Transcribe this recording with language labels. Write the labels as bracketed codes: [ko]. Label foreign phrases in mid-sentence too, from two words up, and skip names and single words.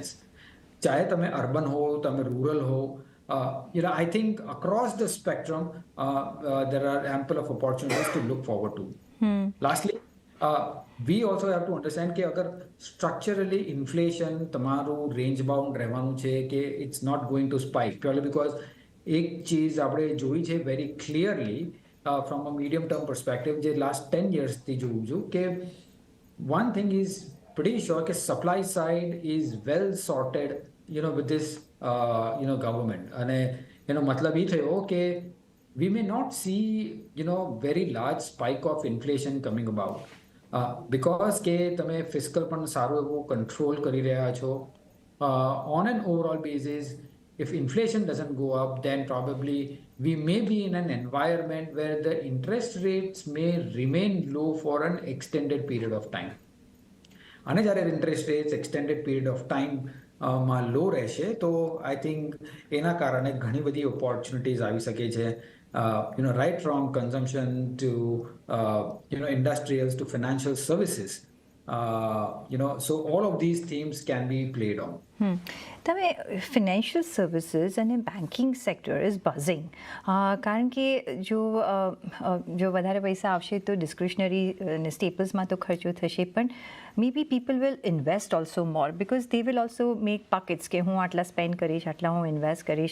[gu] ચાહે તમે અર્બન હો, તમે રૂરલ હો, [en] I think across the spectrum, there are ample of opportunities to look forward to. Lastly, we also have to understand [gu] કે અગર [en] structurally inflation તમારું range bound [gu] રહેવાનું છે, કે [en] it's not going to spike purely because [gu] એક ચીજ આપણે જોઈ છે [en] very clearly from a medium term perspective જે last 10 years [gu] થી જોઉં છું કે [en] one thing is pretty sure કે supply side is well sorted with this government, [gu] અને એનો મતલબ એ થયો કે [en] we may not see very large spike of inflation coming about, because [gu] કે તમે fiscal પણ સારું એવું control કરી રહ્યા છો. [en] On an overall basis, if inflation doesn't go up, then probably we may be in an environment where the interest rates may remain low for an extended period of time. [gu] અને જ્યારે [en] interest rates extended period of time [gu] માં લો રહેશે તો [en] I think [gu] એના કારણે ઘણી બધી ઓપોર્ચ્યુનિટીઝ આવી શકે છે, [en] right from consumption to industrials to financial services. So all of these themes can be played on. [gu] તમે [en] financial services [gu] અને [en] banking sector is buzzing, [gu] કારણ કે જો વધારે પૈસા આવશે તો ડિસ્ક્રિશનરી અને સ્ટેપલ્સમાં તો ખર્ચો થશે, પણ [en] may be people will invest also more because they will also make pockets [gu] કે હું આટલા સ્પેન્ડ કરીશ, આટલા હું ઇન્વેસ્ટ કરીશ.